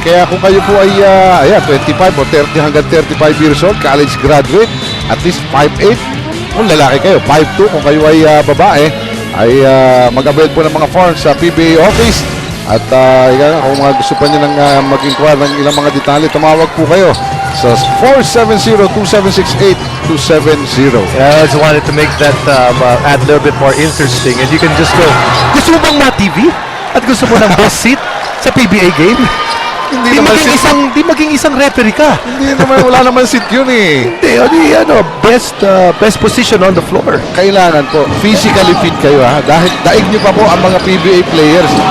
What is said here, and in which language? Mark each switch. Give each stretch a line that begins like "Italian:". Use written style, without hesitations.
Filipino: Kaya kung kayo po ay 25 o 30 hanggang 35 years old, college graduate, at least 5'8", kung lalaki kayo, 5'2", kung kayo ay babae, ay mag-avail po ng mga forms sa PBA office. At kung gusto pa nyo nang mag-inquire ng ilang mga detalye, tumawag po kayo sa 470-2768-270.
English: I just wanted to make that add a little bit more interesting, and you can just go,
Filipino: gusto mo bang ma-TV? At gusto mo ng best seat sa PBA game? Di maging isang referee ka. Hindi naman, wala naman seat yun eh.
English: Hindi, best position on the floor.
Filipino: Kailangan po, physically fit kayo dahil daig nyo pa po ang mga PBA players.